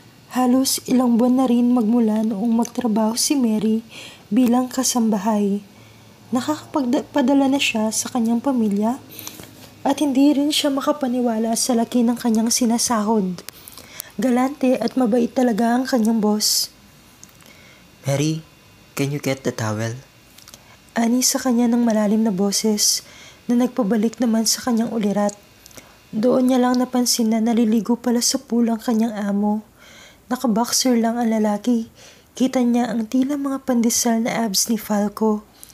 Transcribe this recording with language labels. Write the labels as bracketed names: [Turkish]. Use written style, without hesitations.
[Filipino] Halos ilang buwan na rin magmula noong magtrabaho si Mary bilang kasambahay. Nakakapagpadala na siya sa kanyang pamilya At hindi rin siya makapaniwala sa laki ng kanyang sinasahod. Galante at mabait talaga ang kanyang boss. [English] Mary, can you get the towel? [Filipino] Ani sa kanya ng malalim na boses na nagpabalik naman sa kanyang ulirat. Doon niya lang napansin na naliligo pala sa pool ang kanyang amo. Nakaboxer lang ang lalaki. Kita niya ang tila mga pandesal na abs ni Falco.